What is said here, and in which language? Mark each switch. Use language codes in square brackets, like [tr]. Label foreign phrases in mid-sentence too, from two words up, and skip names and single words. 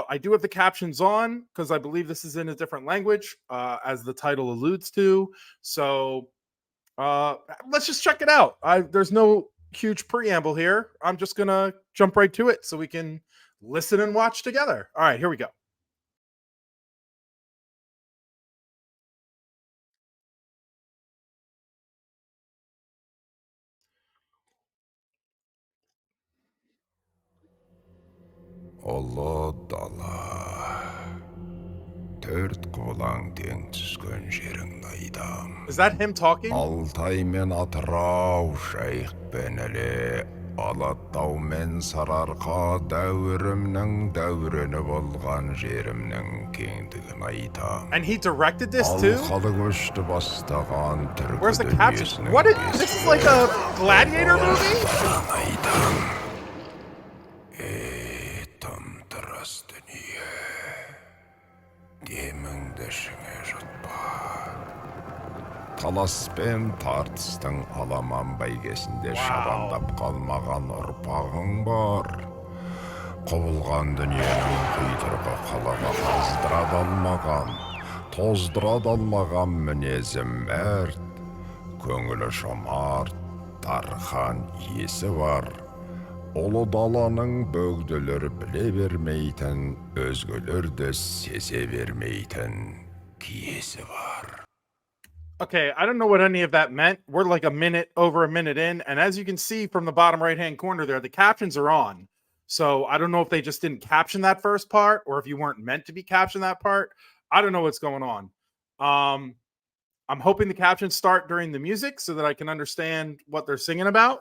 [en] I do have the captions on because I believe this is in a different language, as the title alludes to. So let's just check it out. There's no huge preamble here. I'm just gonna jump right to it so we can listen and watch together. All right, here we go. [kk] Ұлы дала, төрт қолаң тең түскен жерің найдам. [en] Is that him talking? [kk] Алтай мен Атырау, Жайық пен Іле, Алатау мен Сарыарқа, дәуірімнің дәурені болған жерімнің кеңдігін айтам. [en] And he directed this too? [kk] Алқалы көшті бастаған түркі [en] Where's the caption? [kk] дүниесінің [en] What is this? Is like a gladiator movie? [kk] айтам. Тым тырыс дүние, деміңді ішіңе жұтпа. Талас пен тартыстың аламан бәйгесінде шабандап қалмаған ұрпағың бар. Құбылған дүниенің құйтырқы қалаға қаздыра алмаған, тоздыра алмаған мінезім мәрт, көңілі жомарт, тархан иесі бар. Ұлы даланың бөгделер біле бермейтін, өзгелерді сезе бермейтін киесі бар. [en] Okay, I don't know what any of that meant. We're like over a minute in, and as you can see from the bottom right-hand corner there, the captions are on. So I don't know if they just didn't caption that first part, or if you weren't meant to be captioned that part. I don't know what's going on. I'm hoping the captions start during the music so that I can understand what they're singing about.